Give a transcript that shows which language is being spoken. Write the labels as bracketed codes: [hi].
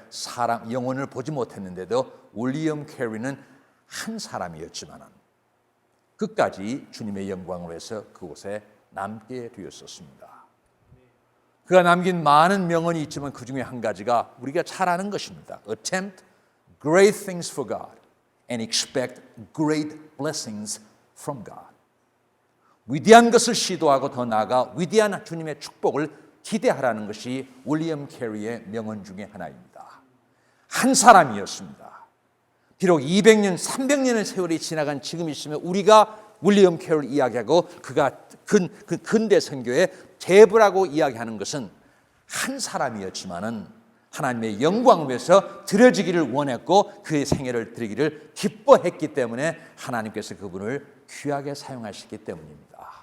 [ko] 사람, 영혼을 보지 못했는데도 윌리엄 캐리는 한 사람이었지만 끝까지 주님의 영광을 위해서 그곳에 남게 되었었습니다. 그가 남긴 많은 명언이 있지만 그 중에 한 가지가 우리가 잘 아는 것입니다. [en] Attempt great things for God and expect great blessings from God. [ko] 위대한 것을 시도하고 더 나아가 위대한 주님의 축복을 기대하라는 것이 윌리엄 캐리의 명언 중에 하나입니다. 한 사람이었습니다. 비록 200년, 300년의 세월이 지나간 지금 있으면 우리가 윌리엄 캐리를 이야기하고 그가 근대 선교의 대부라고 이야기하는 것은 한 사람이었지만은 하나님의 영광을 위해서 드려지기를 원했고 그의 생애를 드리기를 기뻐했기 때문에 하나님께서 그분을 귀하게 사용하셨기 때문입니다.